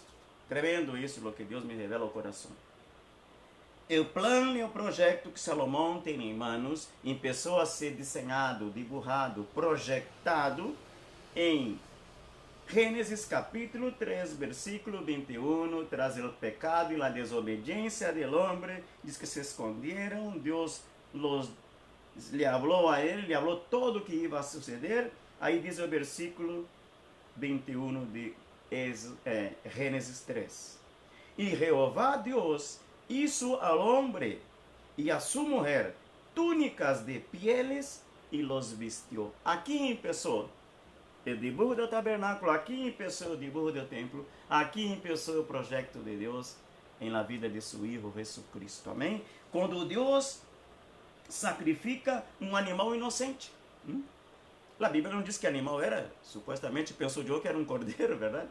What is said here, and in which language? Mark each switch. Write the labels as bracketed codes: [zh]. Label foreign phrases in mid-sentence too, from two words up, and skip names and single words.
[pt] Tremendo isso, o que Deus me revela ao coração. O plano e o projeto que Salomão tem em mãos começou a ser desenhado, dibujado, projetado em Gênesis capítulo 3, versículo 21, tras o pecado e a desobediência [es] del hombre, [pt] diz que se esconderam, Deus lhe falou a ele, lhe falou todo o que ia suceder. Aí diz o versículo 21 de Gênesis 3. E Jeová Deus hizo ao homem e a sua mulher túnicas de pieles e [es] los vistió. [pt] Aqui começou o dibujo do tabernáculo, aqui começou o dibujo do templo, aqui começou o projeto de Deus em la vida de seu Filho Jesus Cristo. Amém? Quando Deus sacrifica um animal inocente. A Bíblia não diz que animal era, supostamente pensou eu que era um cordeiro, verdade?